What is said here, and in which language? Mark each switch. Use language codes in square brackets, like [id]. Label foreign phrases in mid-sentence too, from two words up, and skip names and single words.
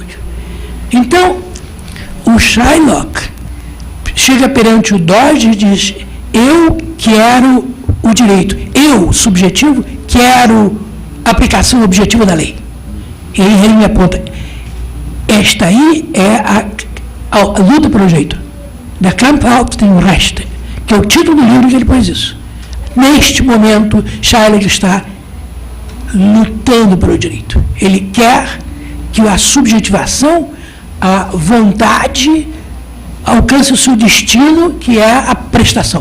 [pt] Então, o Shylock chega perante o Dodge e diz: eu quero o direito, eu, subjetivo, quero a aplicação objetiva da lei. E aí ele me aponta: esta aí é a luta pelo direito. Der Kampf auf den Recht, que é o título do livro que ele pôs isso. Neste momento, Shylock está lutando pelo direito. Ele quer que a subjetivação, a vontade, alcance o seu destino, que é a prestação.